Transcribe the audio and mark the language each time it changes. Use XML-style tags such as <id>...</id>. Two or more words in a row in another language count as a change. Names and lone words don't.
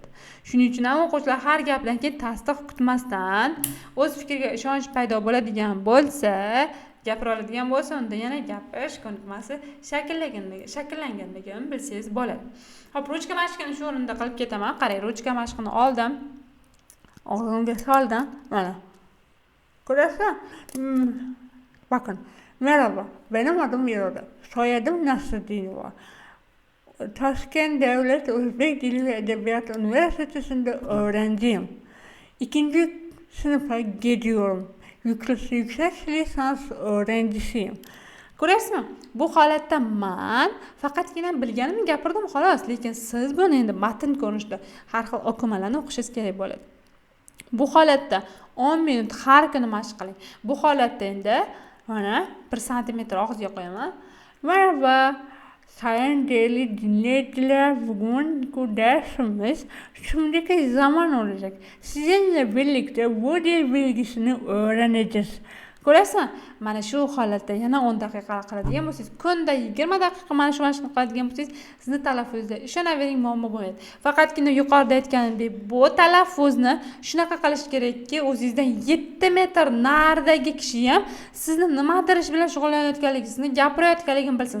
<uz>Shuning uchun ham o'quvchilar har gapdan keyin tasdiq kutmasdan o'z fikriga ishonch paydo bo'ladigan bo'lsa, gapira oladigan bo'lsa, unda yana gapirish ko'nikmasi shakllanganligini bilsangiz bo'ladi. Hop, ruchka mashqini shu o'rinda qilib ketaman. Qarang, ruchka mashqini oldim. Og'zimga soldim. Mana. Ko'rasizmi?</uz> <tr>Bakın. Merhaba. Benim adım Miroda. Soyadım Nasreddinova. Toshkent Davlat O'zbek Dili va Edebiyot Universitetinde öğrenciyim. 2. sınıfa gidiyorum. Yüksek lisans öğrencisiyim.</tr> <uz>Ko'rasizmi? Bu holatda men faqatgina bilganimni gapirdim xolos, lekin siz buni endi matn ko'rinishda har xil o'qimalarni o'qishingiz kerak bo'ladi. Bu holatda 10 minut har kuni mashq qiling. Bu holatda endi mana 1 santimetr og'izga qo'yaman.</uz> <tr>Merhaba sayın değerli dinleyiciler, bugünkü dersimiz şimdiki zaman olacak. Sizinle birlikte bu dil bilgisini öğreneceğiz.</tr> <uz>Ko'rasizmi? Mana shu holatda yana 10 daqiqa qiladigan bo'lsangiz, kunda 20 daqiqa mana shu mashqni qiladigan bo'lsangiz, sizni talaffuzda ishonavering, muammo bo'lmaydi. Faqatgina yuqorida aytganimdek, bu talaffuzni shunaqa qilish kerakki, o'zingizdan 7 metr naridagi kishi ham sizni nimadir ish bilan shug'ullanayotganligingizni, gapirayotganligini bilsin.</uz>